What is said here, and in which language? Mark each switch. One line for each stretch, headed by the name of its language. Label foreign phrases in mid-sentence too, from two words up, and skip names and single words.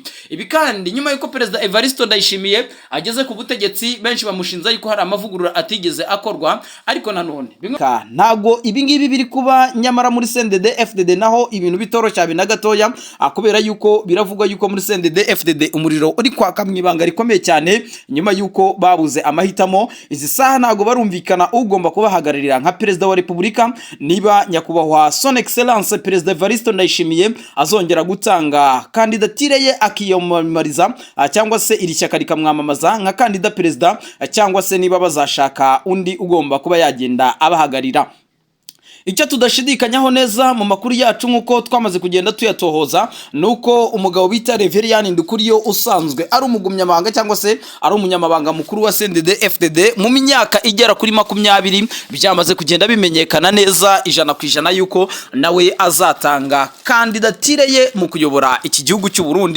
Kinyarwanda: Ibi kandi nyuma yuko Perezida Evariste Ndayishimiye ageze ku butegetsi benshi bamushinza yuko hari amavugurura atigeze akorwa, ariko nanone ntago ibingibi biri kuba nyamara muri CNDD FDD naho ibintu bitoroshya bina gatoya, kubera yuko biravugwa yuko muri CNDD FDD umuriro uri kwaka mwibanga rikomeye cyane nyuma yuko babuze amahitamo. Izi saha ntago barumvikana ugomba kubahagararira nka Perezida wa Repubulika, niba nyakubahwa
French: Son Excellence
Kinyarwanda: Perezida Evariste Ndayishimiye azongera gutanga kandidatire ye akiyamamariza cyangwa se iri shyaka rikamwamamaza nka kandida perezida, cyangwa se niba bazashaka undi ugomba kuba yagenda abahagarira. Icyo tudashidikanyaho neza mu makuru yacu nkuko twamaze kugenda tuyatohoza nuko umugabo bita Reverien Ndikuriyo usanzwe ari umugumyamabanga cyangwa se ari umunyamabanga mukuru wa CNDD FDD mu myaka igera kuri 20 byamaze kugenda bimenyekana neza 100% yuko nawe azatanga kandidatire ye mu kuyobora iki gihugu cy'u Burundi.